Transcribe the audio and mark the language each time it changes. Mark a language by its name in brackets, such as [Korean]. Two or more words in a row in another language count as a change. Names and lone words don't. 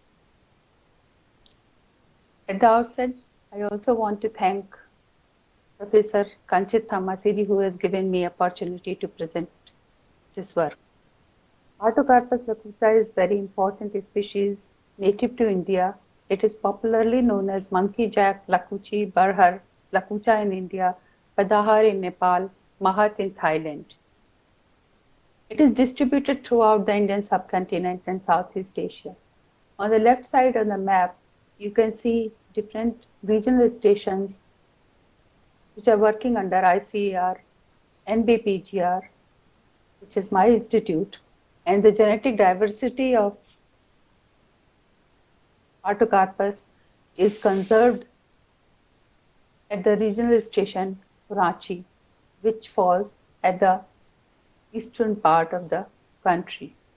[English] At the outset, I also want to thank Professor Kanchit Thamasiri, who has given me opportunity to present this work. Artocarpus lacucha is very important species native to India. It is popularly known as monkey jack, lakuchi, barhar, lakucha in India, padahar in Nepal, mahat in Thailand. It is distributed throughout the Indian subcontinent and Southeast Asia. On the left side of the map, you can see different regional stations which are working under ICAR, NBPGR, which is my institute, and the genetic diversity of Artocarpus is conserved at the regional station Ranchi, which falls at the eastern part of the country.